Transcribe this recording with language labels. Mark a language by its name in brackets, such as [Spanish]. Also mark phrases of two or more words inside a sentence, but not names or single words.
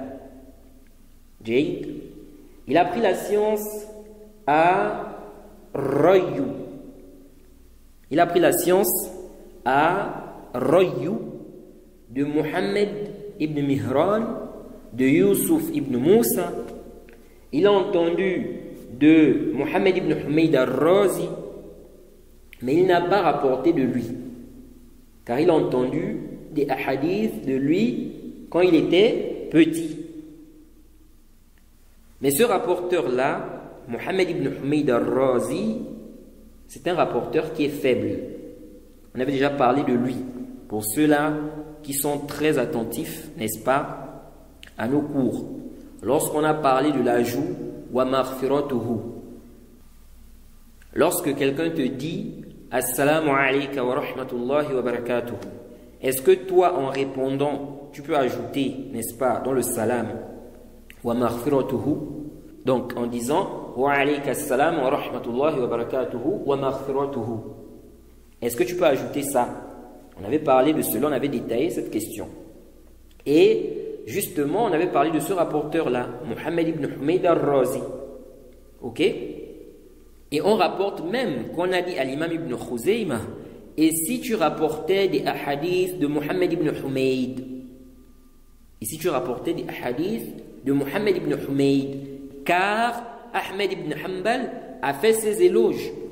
[French] Il a appris la science à Rayu. Il a appris la science à Rayu de Muhammad ibn Mihran, de Yusuf ibn Moussa. Il a entendu de Muhammad ibn Humayd al-Razi, mais il n'a pas rapporté de lui, car il a entendu des hadiths de lui quand il était petit. Mais ce rapporteur-là, Muhammad ibn Humayd al-Razi, c'est un rapporteur qui est faible. On avait déjà parlé de lui. Pour ceux-là qui sont très attentifs, n'est-ce pas, à nos cours, lorsqu'on a parlé de l'ajout [Arabic] ومغفرته, [French] lorsque quelqu'un te dit [Arabic] السلام عليك ورحمة الله وبركاته, [French] est-ce que toi, en répondant, tu peux ajouter, n'est-ce pas, dans le salam [Arabic] ومغفرته, [French] donc en disant [Arabic] وعليك السلام ورحمة الله وبركاته ومغفرته, [French] est-ce que tu peux ajouter ça? On avait parlé de cela, on avait détaillé cette question. Et justement, on avait parlé de ce rapporteur-là, Muhammad ibn Humayd al-Razi. Ok? Et on rapporte même qu'on a dit à l'imam ibn Khuzayma, et si tu rapportais des hadiths de Muhammad ibn Humayd, et si tu rapportais des hadiths de Muhammad ibn Humayd, car Ahmed ibn Hanbal a fait ses éloges.